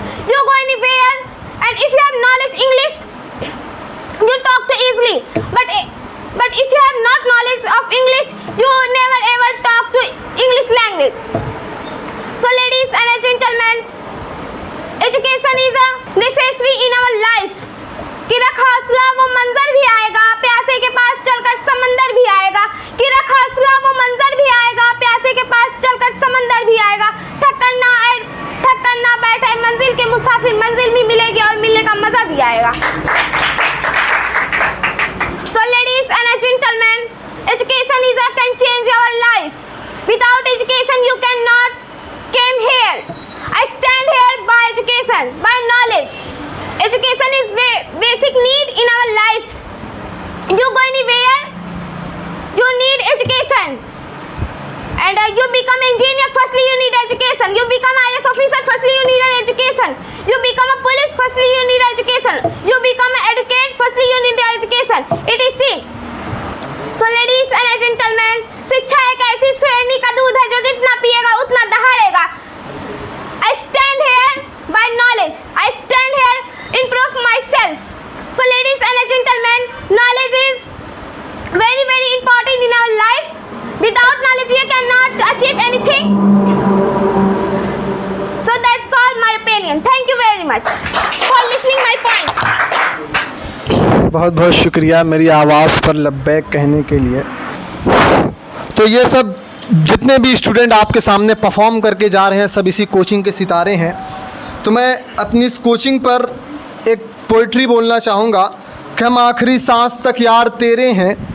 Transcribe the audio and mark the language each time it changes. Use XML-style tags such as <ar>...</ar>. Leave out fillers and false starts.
<en>You go anywhere and if you have knowledge English, you talk too easily. But if you have not knowledge of English, you never ever talk to English language. So ladies and gentlemen, education is a necessary in our life.</en> <hi>कि रख हौसला वो मंजर भी आएगा, प्यासे के पास चलकर समंदर भी आएगा. कि रख हौसला वो मंजर भी आएगा, प्यासे के पास चलकर समंदर भी आएगा. थक कर ना बैठे मंजिल के मुसाफिर, मंजिल भी मिलेगी और मिलने का मजा भी आएगा.</hi> <en>So ladies and gentlemen, education can change our life. Without education you cannot came here. I stand here by education, by knowledge. Education is basic need in our life. You go anywhere, you need education. And you become engineer, firstly you need education. You become IAS officer, firstly you need an education. You become a police, firstly you need education. You become an advocate, firstly you need education. etc. So ladies and gentlemen,</en> <hi>शिक्षा एक ऐसी श्रेणी का दूध है जो जितना पिएगा उतना दहाड़ेगा.</hi> <en>I stand here by knowledge. I stand here improve myself. So ladies and gentlemen, knowledge is very, very important in our life. Without knowledge you cannot achieve anything. So that's all my opinion. Thank you very much for listening my point.</en> <hi>बहुत बहुत शुक्रिया मेरी आवाज़ पर लब्बैक कहने के लिए. तो ये सब जितने भी स्टूडेंट आपके सामने परफॉर्म करके जा रहे हैं सब इसी कोचिंग के सितारे हैं. तो मैं अपनी इस कोचिंग पर एक पोइट्री बोलना चाहूँगा कि हम आखिरी सांस तक यार तेरे हैं,</hi>